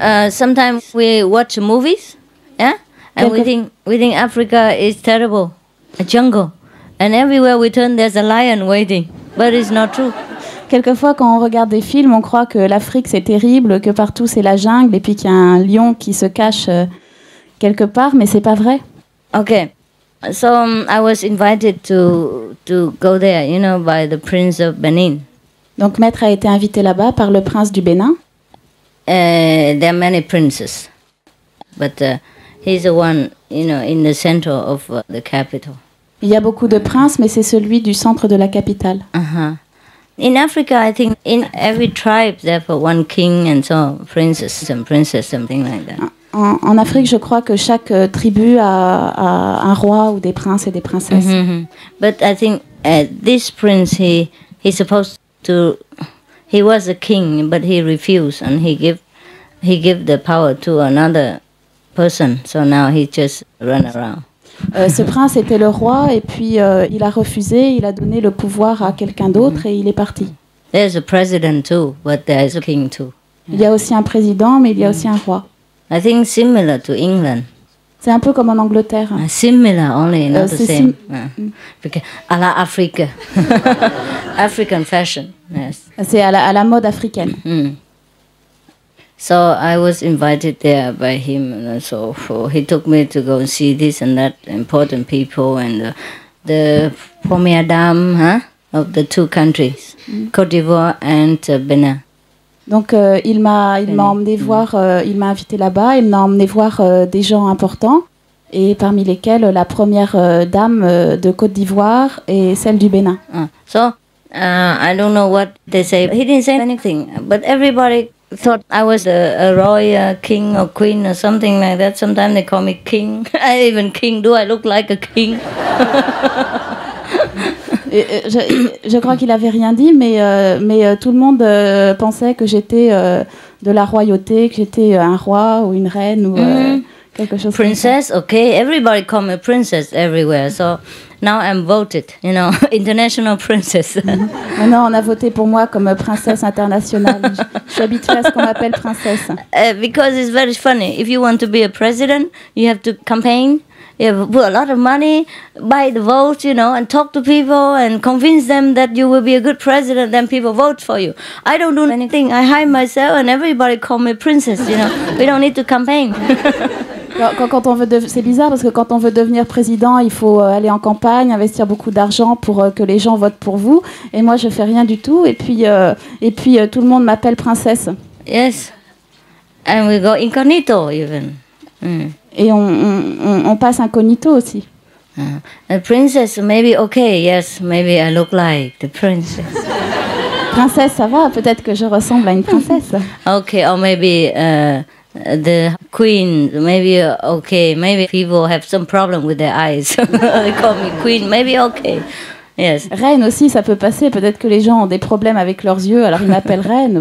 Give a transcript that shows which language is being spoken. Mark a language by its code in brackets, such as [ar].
[en] Sometimes we watch movies, yeah? And we think Africa is terrible, a jungle. And everywhere we turn, there's a lion waiting. But it's not true. [fr] Quelquefois, quand on regarde des films, on croit que l'Afrique, c'est terrible, que partout, c'est la jungle, et puis qu'il y a un lion qui se cache quelque part, mais c'est pas vrai. [en] Okay. So I was invited to go there, by the Prince of Benin. [fr] Donc, Maître a été invité là-bas par le prince du Bénin. [en] There are many princes, but he's the one, in the center of the capital. [fr] Il y a beaucoup de princes, mais c'est celui du centre de la capitale. [en] In Africa, I think in every tribe, there are one king and so princess and princess, something like that. [fr] En Afrique, je crois que chaque tribu a un roi ou des princes et des princesses. [en] But I think this prince, he's supposed to, he was a king, but he refused, and he give the power to another person. So now he just run around. [fr] Ce prince était le roi et puis il a refusé, il a donné le pouvoir à quelqu'un d'autre et il est parti. [en] There's a president too, but there's a king too. [fr] Il y a aussi un président, mais il y a aussi un roi. [en] I think similar to England. [fr] C'est un peu comme en Angleterre. [en] Similar, only not the same. [fr] À la Afrique. [en] African fashion, yes. [fr] C'est à la mode africaine. [en] So I was invited there by him, and so he took me to go and see this and that important people and the première dame of the two countries, Côte d'Ivoire and Benin. [fr] Donc il m'a emmené voir, il m'a invité là-bas, il m'a emmené voir des gens importants et parmi lesquels la première dame de Côte d'Ivoire et celle du Bénin. [en] So I don't know what they say. He didn't say anything, but everybody thought I was a royal king or queen or something like that. Sometimes they call me king. Even king. Do I look like a king? [fr] Je crois qu'il avait rien dit, mais tout le monde pensait que j'étais de la royauté, que j'étais un roi ou une reine ou quelque chose. [en] Princess, okay. Everybody call me princess everywhere. So now I'm voted, international princess. [fr] Maintenant, on a voté pour moi comme princesse internationale. Je suis habituée à ce qu'on m'appelle princesse. [en] Because it's very funny. If you want to be a president, you have to campaign. You have to put a lot of money, buy the votes, and talk to people and convince them that you will be a good president. Then people vote for you. I don't do anything. I hide myself, and everybody call me princess. We don't need to campaign. [fr] Quand on veut c'est bizarre parce que quand on veut devenir président, il faut aller en campagne, investir beaucoup d'argent pour que les gens votent pour vous. Et moi, je fais rien du tout. Et puis tout le monde m'appelle princesse. [en] Yes. And we go incognito even. [fr] Et on passe incognito aussi. [en] A princess, maybe okay, yes, maybe I look like the princess. [fr] Princesse, ça va, peut-être que je ressemble à une princesse. [en] Okay, or maybe the queen, maybe okay, maybe people have some problem with their eyes. They call me queen, maybe okay. Yes. [fr] Reine aussi, ça peut passer. Peut-être que les gens ont des problèmes avec leurs yeux, alors ils m'appellent reine.